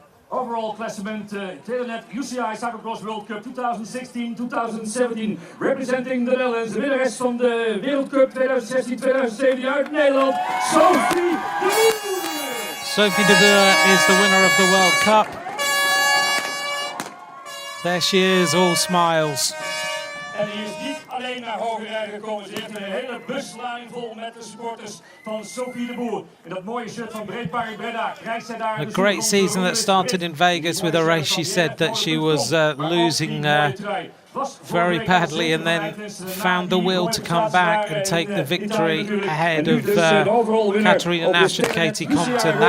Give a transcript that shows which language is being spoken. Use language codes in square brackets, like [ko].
[en] overall classement, Telenet UCI Cyclo-cross World Cup 2016-2017. Representing the Netherlands, [nl] de winnares van de Wereldcup 2016-2017 uit Nederland, Sophie de Boer. [en] Sophie de Boer is the winner of the World Cup. There she is, all smiles. [nl] En die is niet alleen naar Hoogerheide gekomen. Ze heeft een hele buslading vol met de supporters van Sophie de Boer. In dat mooie shirt van Breedpark Breda krijgt zij daar... [en] A great season that started in Vegas with a race she said that she was losing very badly and then found the will to come back and take the victory ahead of Katarina Nash and Katie Compton.